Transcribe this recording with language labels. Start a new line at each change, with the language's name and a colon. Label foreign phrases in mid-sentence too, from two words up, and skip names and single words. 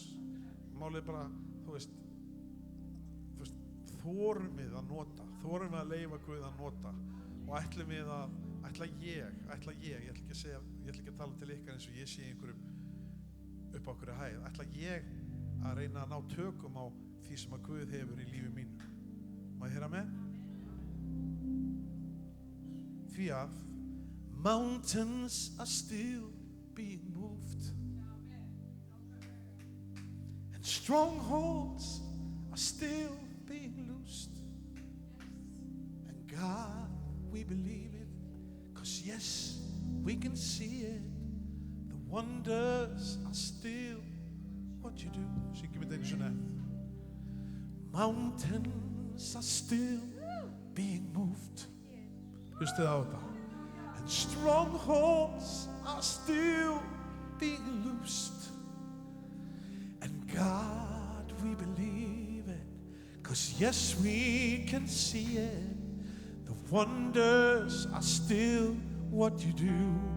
Icelandic: Málið bara, þú veist, þorum við að nota, þorum við að leyfa Guð að nota og ætlum við að, ég ætla ekki að tala til ykkar eins og ég sé einhverjum upp á okkur hæð, ætla ég að reyna að ná tökum á því sem að Guð hefur í lífi mínu. Má ég heyra með? Því að
English: mountains are still being moved and strongholds are still being loosed, and God, we believe it, 'cause yes, we can see it. The wonders are still what you do.
Icelandic: Syngjum við einu sinni.
English: Mountains are still being moved.
Icelandic: Hlustið á þetta.
English: And strongholds are still being loosed, and God, we believe it, 'cause yes, we can see it. The wonders are still what you do.